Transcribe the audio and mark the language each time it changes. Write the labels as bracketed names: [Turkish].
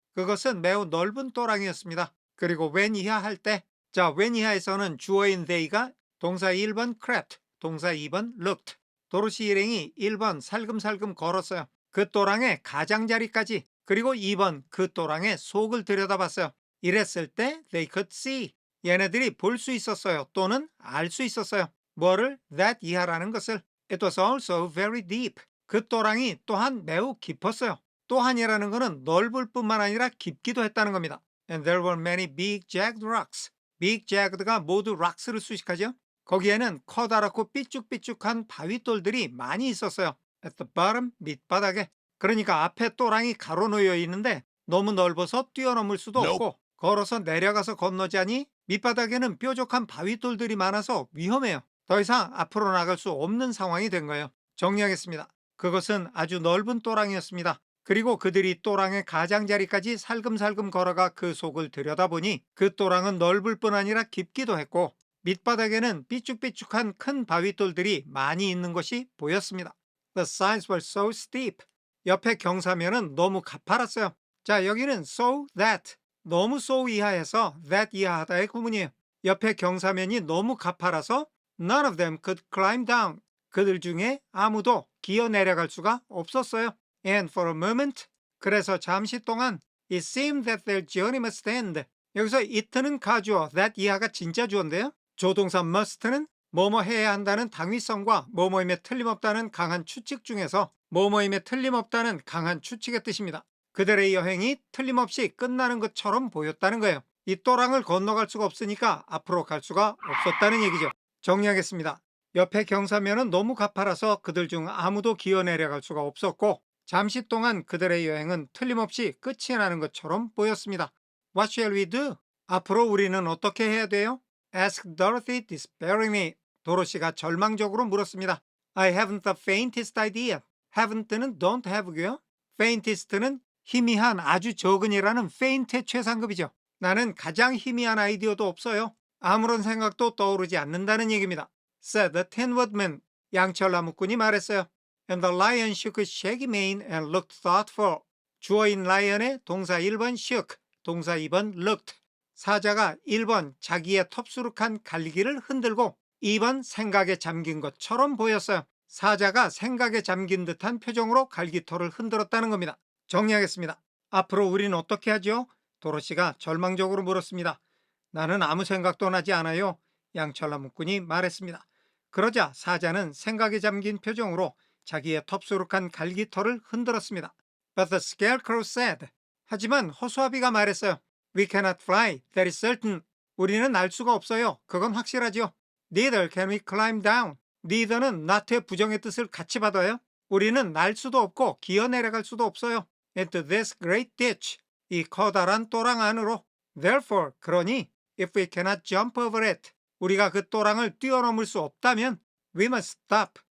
[Korean] 그것은 매우 넓은 또랑이었습니다. 그리고 when 이하 할 때, 자, when 이하에서는 주어인 they가 동사 1번 crept, 동사 2번 looked. 도로시 일행이 1번 살금살금 걸었어요. 그 또랑의 가장자리까지, 그리고 2번 그 또랑의 속을 들여다봤어요. 이랬을 때 [English] they could see. [Korean] 얘네들이 볼 수 있었어요. 또는 알 수 있었어요. 뭐를? that 이하라는 것을. [English] It was also very deep. [Korean] 그 또랑이 또한 매우 깊었어요. 또한이라는 것은 넓을 뿐만 아니라 깊기도 했다는 겁니다. [English] And there were many big jagged rocks. [Korean] big jagged가 모두 rocks를 수식하죠. 거기에는 커다랗고 삐쭉삐쭉한 바위돌들이 많이 있었어요. [English] At the bottom, [Korean] 밑바닥에. 그러니까 앞에 또랑이 가로놓여 있는데 너무 넓어서 뛰어넘을 수도 없고 걸어서 내려가서 건너자니 밑바닥에는 뾰족한 바위돌들이 많아서 위험해요. 더 이상 앞으로 나갈 수 없는 상황이 된 거예요. 정리하겠습니다. 그것은 아주 넓은 또랑이었습니다. 그리고 그들이 또랑의 가장자리까지 살금살금 걸어가 그 속을 들여다보니 그 또랑은 넓을 뿐 아니라 깊기도 했고 밑바닥에는 삐쭉삐쭉한 큰 바위돌들이 많이 있는 것이 보였습니다. [English] The sides were so steep. [Korean] 옆에 경사면은 너무 가팔았어요. 자, 여기는 so that, 너무 so 이하에서 that 이하하다의 구문이에요. 옆에 경사면이 너무 가팔아서 [English] none of them could climb down. [Korean] 그들 중에 아무도 기어 내려갈 수가 없었어요. [English] And for a moment, [Korean] 그래서 잠시 동안 [English] it seemed that their journey must end. [Korean] 여기서 it는 가주어, that 이하가 진짜 주어인데요. 조동사 must는 뭐뭐 해야 한다는 당위성과 뭐뭐임에 틀림없다는 강한 추측 중에서 뭐뭐임에 틀림없다는 강한 추측의 뜻입니다. 그들의 여행이 틀림없이 끝나는 것처럼 보였다는 거예요. 이 또랑을 건너갈 수가 없으니까 앞으로 갈 수가 없었다는 얘기죠. 정리하겠습니다. 옆에 경사면은 너무 가팔아서 그들 중 아무도 기어 내려갈 수가 없었고 잠시 동안 그들의 여행은 틀림없이 끝이 나는 것처럼 보였습니다. [English] What shall we do? [Korean] 앞으로 우리는 어떻게 해야 돼요? [English] Asked Dorothy despairingly. [Korean] 도로시가 절망적으로 물었습니다. [English] I haven't the faintest idea. haven't는 don't have고요. faintest는 [Korean] 희미한 아주 적은이라는 faint의 최상급이죠. 나는 가장 희미한 아이디어도 없어요. 아무런 생각도 떠오르지 않는다는 얘기입니다. [English] said the Tin Woodman. [Korean] 양철 나무꾼이 말했어요. [English] And the lion shook his shaggy mane and looked thoughtful. [Korean] 주어인 lion의 동사 1번 shook, 동사 2번 looked. 사자가 1번 자기의 텁수룩한 갈기를 흔들고 2번 생각에 잠긴 것처럼 보였어요. 사자가 생각에 잠긴 듯한 표정으로 갈기털을 흔들었다는 겁니다. 정리하겠습니다. 앞으로 우리는 어떻게 하죠? 도로시가 절망적으로 물었습니다. 나는 아무 생각도 나지 않아요. 양철 나무꾼이 말했습니다. 그러자 사자는 생각에 잠긴 표정으로 자기의 텁수룩한 갈기털을 흔들었습니다. [English] But the scarecrow said. [Korean] 하지만 허수아비가 말했어요. [English] We cannot fly, that is certain. [Korean] 우리는 날 수가 없어요. 그건 확실하죠. [English] Neither can we climb down. [Korean] neither는 not의 부정의 뜻을 같이 받아요. 우리는 날 수도 없고 기어 내려갈 수도 없어요. [English] Into this great ditch. [Korean] 이 커다란 또랑 안으로. [English] Therefore, [Korean] 그러니 [English] if we cannot jump over it. [Korean] 우리가 그 또랑을 뛰어넘을 수 없다면 [English] we must stop.